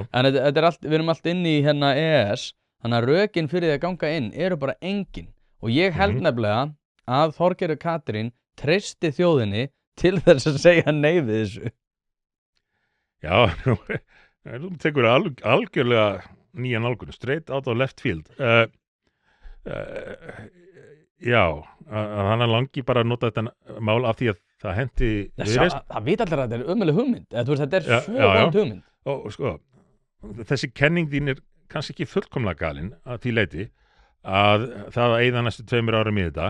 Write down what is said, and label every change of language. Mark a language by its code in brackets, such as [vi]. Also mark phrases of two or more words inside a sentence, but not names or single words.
[is] En þetta allt, við erum allt inn í hérna EES, þannig að rökin fyrir því að ganga inn eru bara engin. Og ég held nefnilega að Þorgerður Katrín treysti þjóðinni til þess að segja nei við þessu. Já, þú tekur algjörlega nýja nálgun, [en] straight out of left field. [is] Já, að hann langi bara að nota þetta mál af því að það henti Viðreisn. Það veit allir að þetta er ömuleg hugmynd. Þetta er svo vond hugmynd. Og sko, þessi kenning þín er kannski ekki fullkomlega galin að því leiti að það að eyða næstu 2 árum í þetta.